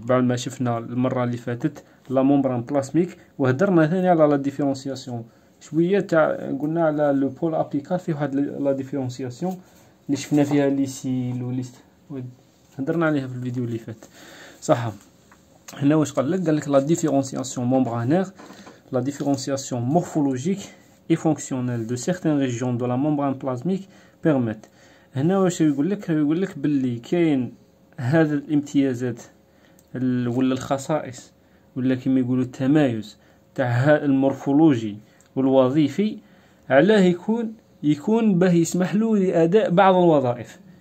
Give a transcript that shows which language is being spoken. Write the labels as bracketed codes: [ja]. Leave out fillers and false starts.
[ar] بعد ما شفنا المرة اللي فاتت لا مومبران بلاسميك وهدرنا ثاني على لا ديفيرونسياسيون شوية تاع قلنا على لو بول ابيكال فيه واحد لا ديفيرونسياسيون اللي شفنا فيها لي سيل ولي هدرنا عليها في الفيديو اللي فات صح. هنا واش قال لك لا ديفيرونسياسيون مومبرانير [fr] la différenciation morphologique et fonctionnelle de certaines régions de la membrane plasmique permettent. [ar] هنا واش يقول لك باللي كاين هذا الامتيازات ولا الخصائص ولا كما يقولوا التمايز تاع المورفولوجي والوظيفي علاه يكون باه يسمح له لاداء بعض الوظائف.